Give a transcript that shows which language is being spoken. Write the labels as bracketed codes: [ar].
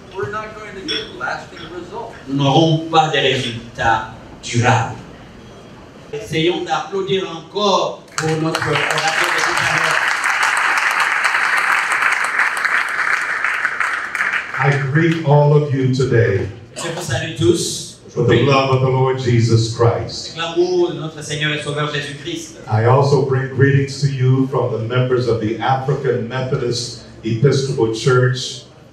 [en] we're not going to get lasting results. [fr] nous n'aurons pas de résultats durables. Essayons d'applaudir encore pour notre orateur de tout à l'heure. [en] I greet all of you today [fr] Je vous salue tous. [en] with the love of the Lord Jesus Christ. [fr] Avec l'amour de notre Seigneur et Sauveur Jésus-Christ. [en] I also bring greetings to you from the members of the African Methodist Episcopal Church